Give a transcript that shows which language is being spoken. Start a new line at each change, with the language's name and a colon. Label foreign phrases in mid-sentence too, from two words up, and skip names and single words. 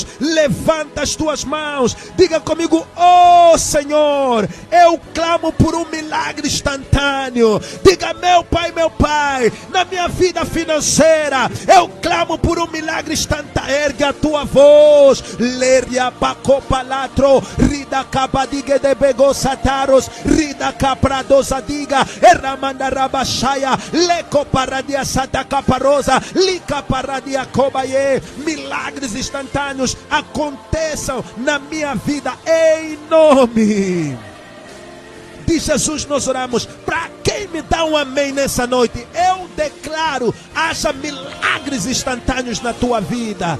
Portuguese: Levanta as tuas mãos. Diga comigo: oh Senhor, eu clamo por um milagre instantâneo. Diga: meu Pai, na minha vida financeira eu clamo por um milagre instantâneo. Ergue a tua voz. Leria pacopalatro, rida capadige de begosataros, rida capradosadiga, erramanda rabashaya, leco paradia sata caparosa, lica paradia cobaye. Milagres instantâneos aconteçam na minha vida em nome de Jesus nós oramos. Para quem me dá um amém nessa noite, eu declaro: haja milagres instantâneos na tua vida.